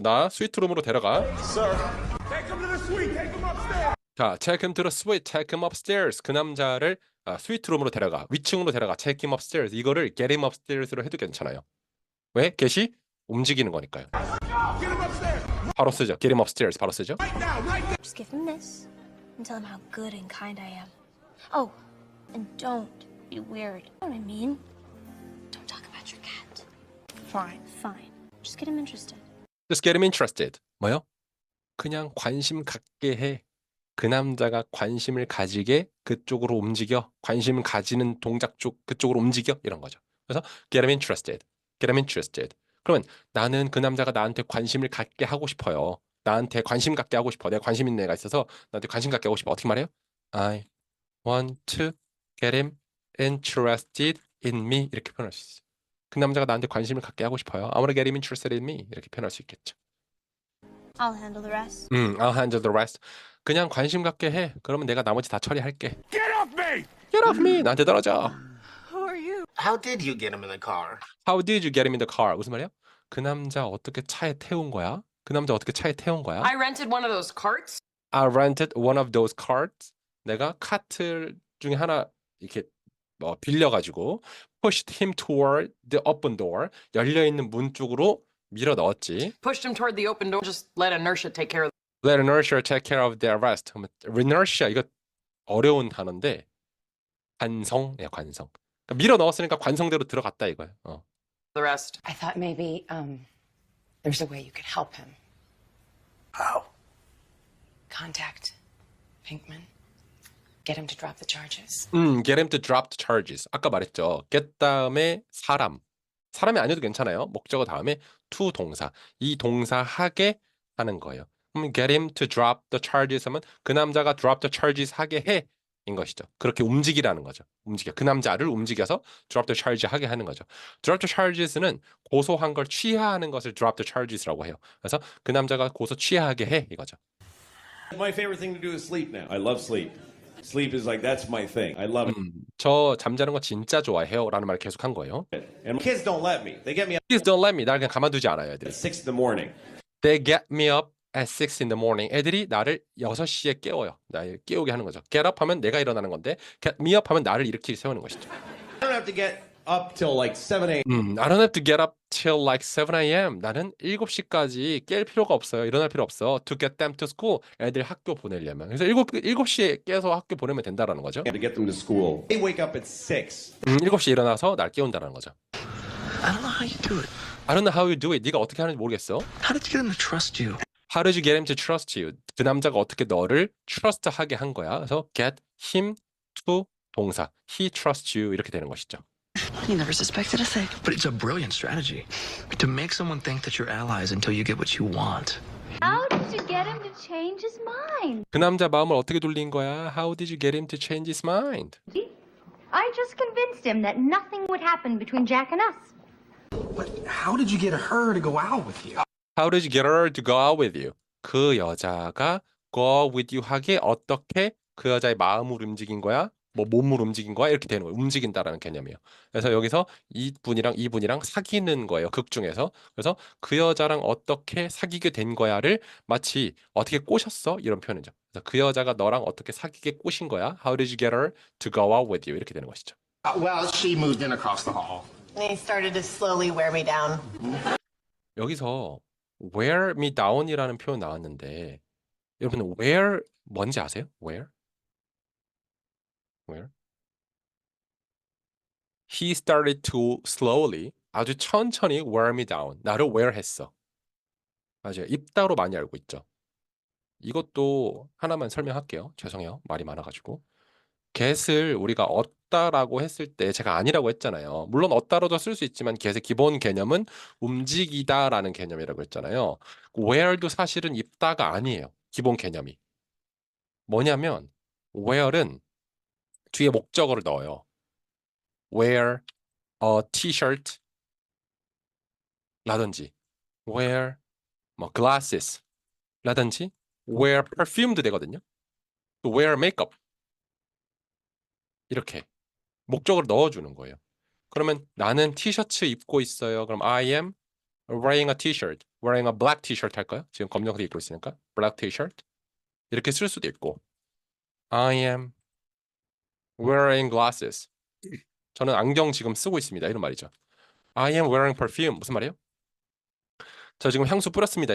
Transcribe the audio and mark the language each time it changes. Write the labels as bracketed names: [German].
[Korean] 나 스위트룸으로 데려가. [English] Sir. Take him to the suite. Take him upstairs. 자, take him to the suite. Take him upstairs. [Korean] 그 남자를 스위트룸으로 데려가. 위층으로 데려가. [English] Take him upstairs. [Korean] 이거를 [English] get him upstairs [Korean] 로 해도 괜찮아요. 왜? get이 움직이는 거니까요. [English] Get him upstairs. [Korean] 바로 쓰죠. [English] get him upstairs. [Korean] 바로 쓰죠. [English] Right now. Right now. Just give him this and tell him how good and kind I am. Oh, and don't be weird. You know what I mean? Don't talk about your cat. Fine. Just get him interested. Just get him interested. [Korean] 뭐요? 그냥 관심 갖게 해. 그 남자가 관심을 가지게 그쪽으로 움직여. 관심을 가지는 동작 쪽 그쪽으로 움직여. 이런 거죠. [English] 그래서 get him interested. Get him interested. [Korean] 그러면 나는 그 남자가 나한테 관심을 갖게 하고 싶어요. 나한테 관심 갖게 하고 싶어. 내가 관심 있는 애가 있어서 나한테 관심 갖게 하고 싶어. 어떻게 말해요? [English] I want to get him interested in me [Korean] 이렇게 표현할 수 있어요. 그 남자가 나한테 관심을 갖게 하고 싶어요. [English] I want to get him interested in me [Korean] 이렇게 표현할 수 있겠죠. [English] I'll handle the rest. I'll handle the rest. [Korean] 그냥 관심 갖게 해. 그러면 내가 나머지 다 처리할게. [English] Get off me! Get off me. [Korean] 나한테 떨어져. [English] How did you get him in the car? How did you get him in the car? [Korean] 무슨 말이야? 그 남자 어떻게 차에 태운 거야? 그 남자 어떻게 차에 태운 거야? [English] I rented one of those carts. I rented one of those carts. [Korean] 내가 카트 중에 하나 이렇게 빌려가지고 [English] pushed him toward the open door. [Korean] 열려 있는 문 쪽으로 밀어 넣었지. [English] Pushed him toward the open door. Just let inertia take care of Let inertia take care of the rest. [Korean] inertia 이거 어려운 단어인데 관성이야 관성. 그러니까 밀어 넣었으니까 관성대로 들어갔다 이거예요. [English] the rest. I thought maybe there's a way you could help him. How? Contact Pinkman. Get him to drop the charges. Get him to drop the charges. [Korean] 아까 말했죠. get 다음에 사람이 아니어도 괜찮아요. 목적어 다음에 to 동사. 이 동사 하게 하는 거예요. [English] 그럼 get him to drop the charges [Korean] 하면 그 남자가 [English] drop the charges [Korean] 하게 해. 인 것이죠. 그렇게 움직이라는 거죠. 움직여. 그 남자를 움직여서 [English] drop the charge [Korean] 하게 하는 거죠. [English] drop the charges [Korean] 는 고소한 걸 취하하는 것을 drop the charges라고 해요. 그래서 그 남자가 고소 취하하게 해 이거죠. [English] My favorite thing to do is sleep now. I love sleep. Sleep is like that's my thing. I love it. [Korean] 저 잠자는 거 진짜 좋아해요라는 말을 계속 한 거예요. [English] And kids don't let me. They get me up Please don't let me. [Korean] 날 그냥 가만두지 않아요, 애들이. [English] at 6 in the morning. They get me up at 6 in the morning. [Korean] 애들이 나를 6시에 깨워요. 나를 깨우게 하는 거죠. [English] Get up [Korean] 하면 내가 일어나는 건데 [English] get me up [Korean] 하면 나를 일으키게 세우는 것이죠. [English] I don't have to get up till like 7 a.m. I don't have to get up till like 7 a.m. [Korean] 나는 7시까지 깰 필요가 없어요. 일어날 필요 없어. [English] To get them to school. [Korean] 애들 학교 보내려면. 그래서 7시에 깨서 학교 보내면 된다라는 거죠. [English] to get them to school. They wake up at 6. [Korean] 7시에 일어나서 날 깨운다는 거죠. [English] I don't know how you do it. I don't know how you do it. [Korean] 네가 어떻게 하는지 모르겠어. [English] How did you get him to trust you? How did you get him to trust you? [Korean] 그 남자가 어떻게 너를 trust하게 한 거야. 그래서 [English] get him to [Korean] 동사. [English] He trusts you [Korean] 이렇게 되는 것이죠. [English] You never suspected a thing. But it's a brilliant strategy to make someone think that you're allies until you get what you want. How did you get him to change his mind? [Korean] 그 남자 마음을 어떻게 돌린 거야? [English] How did you get him to change his mind? I just convinced him that nothing would happen between Jack and us. But how did you get her to go out with you? How did you get her to go out with you? [Korean] 그 여자가 [English] go out with you [Korean] 하게 어떻게 그 여자의 마음을 움직인 거야? 뭐 몸을 움직인 거야? 이렇게 되는 거예요. 움직인다라는 개념이에요. 그래서 여기서 이분이랑 사귀는 거예요. 극 중에서. 그래서 그 여자랑 어떻게 사귀게 된 거야를 마치 어떻게 꼬셨어? 이런 표현이죠. 그래서 그 여자가 너랑 어떻게 사귀게 꼬신 거야? [English] How did you get her to go out with you? [Korean] 이렇게 되는 것이죠. [English] Well, she moved in across the hall. They started to slowly wear me down. [Korean] 여기서 [English] wear me down [Korean] 이라는 표현 나왔는데 여러분 wear 뭔지 아세요? [English] Where? He started to slowly [Korean] 아주 천천히 [English] wear me down. [Korean] 나를 wear 했어. 맞아요. 입다로 많이 알고 있죠. 이것도 하나만 설명할게요. 죄송해요. 말이 많아가지고. get을 우리가 얻다라고 했을 때 제가 아니라고 했잖아요. 물론 얻다로도 쓸 수 있지만 get의 기본 개념은 움직이다라는 개념이라고 했잖아요. wear도 사실은 입다가 아니에요. 기본 개념이. 뭐냐면 wear은 뒤에 목적어를 넣어요. [English] wear a t-shirt [Korean] 라든지 wear 뭐 glasses 라든지 [English] wear perfume [Korean] 도 되거든요. 또 [English] wear makeup [Korean] 이렇게 목적어를 넣어주는 거예요. 그러면 나는 티셔츠 입고 있어요. [English] 그럼 I am wearing a t-shirt, wearing a black t-shirt [Korean] 할까요? 지금 검정색 입고 있으니까 [English] black t-shirt [Korean] 이렇게 쓸 수도 있고 [English] I am wearing glasses. [Korean] 저는 안경 지금 쓰고 있습니다. 이런 말이죠. [English] I am wearing perfume. [Korean] 무슨 말이에요? 저 지금 향수 뿌렸습니다.